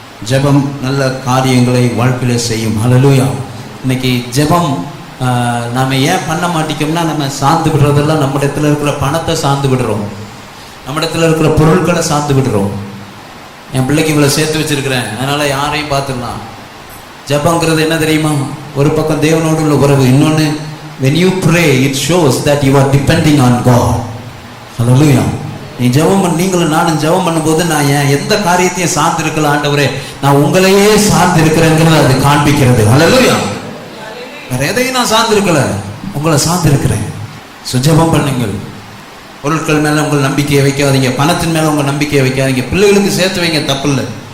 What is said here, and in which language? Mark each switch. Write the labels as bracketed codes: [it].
[ta] ஜெபம் நல்ல காரியங்களை வாழ்க்கையில செய்யும். ஹல்லேலூயா. இன்னைக்கு ஜெபம் நாம் ஏன் பண்ண மாட்டேங்கோம்னா, நம்ம சார்ந்து விடுறதெல்லாம் நம்ம இடத்துல இருக்கிற பணத்தை சார்ந்து விடுறோம், நம்ம இடத்துல இருக்கிற பொருட்களை சார்ந்து விடுறோம். என் பிள்ளைக்கு இவ்வளோ சேர்த்து வச்சிருக்கிறேன், அதனால யாரையும் பார்த்துடலாம். ஜெபங்கிறது என்ன தெரியுமா? ஒரு பக்கம் தேவனோடு உள்ள உறவு, இன்னொன்னு [en] when you pray it shows that you are depending on God. [ta] ஹல்லேலூயா. நீ ஜெபம் நீங்களும் நானும் ஜெபம் பண்ணும்போது நான் எந்த காரியத்தையும் சார்ந்து இருக்கல ஆண்டவரே, நான் உங்களையே சார்ந்து இருக்கிறேங்கிறத அது காண்பிக்கிறது. ஹல்லேலூயா. வேற எதையும் நான் சார்ந்து இருக்கல, உங்களை சார்ந்து இருக்கிறேன். ஜெபம் பண்ணுங்கள். பொருட்கள் மேல உங்கள் நம்பிக்கையை வைக்காதீங்க, பணத்தின் மேல உங்கள் நம்பிக்கையை வைக்காதீங்க, பிள்ளைகளுக்கு சேர்த்து வைங்க, தப்பு இல்லை.